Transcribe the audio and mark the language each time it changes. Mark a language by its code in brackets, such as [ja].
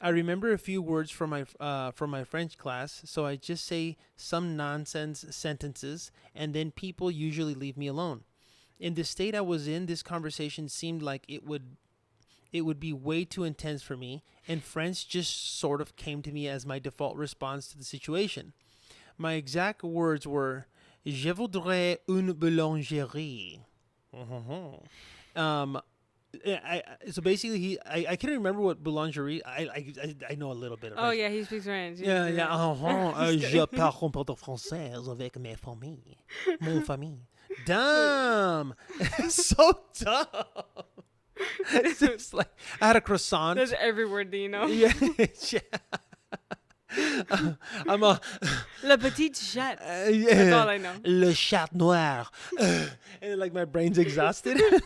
[en] I remember a few words from my French class, so I just say some nonsense sentences, and then people usually leave me alone. In the state I was in, this conversation seemed like it would be way too intense for me, and French just sort of came to me as my default response to the situation. My exact words were, [fr] "Je voudrais une boulangerie." [en] So basically, I can't remember what boulangerie. I know a little bit of French. Oh yeah, he speaks French. Yeah. [fr] Je parle un peu de français avec mes familles, mon famille. [en] Dumb, so dumb. It's just like I had a croissant. That's every word that you know. Yeah. I'm a [fr] Le petit chat. [en] Yeah. That's all I know. [fr] Le chat noir. [en] And like my brain's exhausted.